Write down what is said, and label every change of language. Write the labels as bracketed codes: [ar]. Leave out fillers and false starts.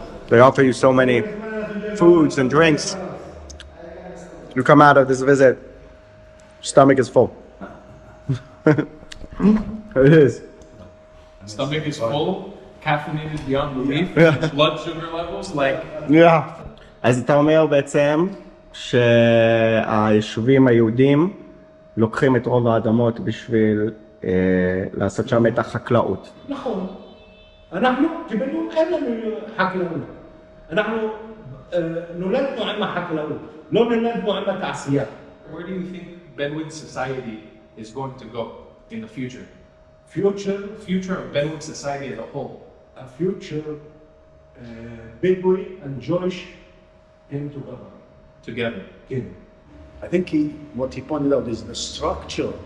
[en] They offer you so many foods and drinks. You come out of this visit, stomach is full. It is. Stomach is full, caffeinated beyond belief, blood sugar levels like Yeah. [he] אז אתה אומר בעצם שהיישובים היהודים לוקחים את רוב האדמות בשביל לעשות שם את החקלאות. נכון. אנחנו כבדואים אין לנו חקלאות. אנחנו נולדנו עם החקלאות, לא נולדנו עם התעשייה. [en] Where do you think Bedouin society is going to go in the future? Future of Bedouin society as a whole. A future Bedouin and Jewish came together. Together. I think what he pointed out is the structure